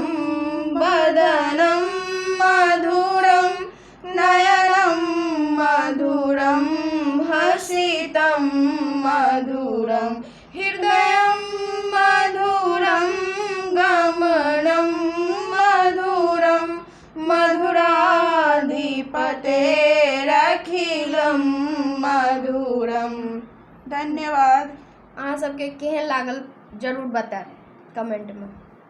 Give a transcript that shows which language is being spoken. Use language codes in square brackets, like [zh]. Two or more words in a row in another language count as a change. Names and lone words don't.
[sa] वदनं मधुरं नयनं मधुरं हसितं मधुरं हृदयं मधुरं गमनं मधुरं मधुराधिपतेरखिलं मधुरम। [mai] धन्यवाद। अहाँ सबके केहन लागल जरूर बताएब कमेंट में।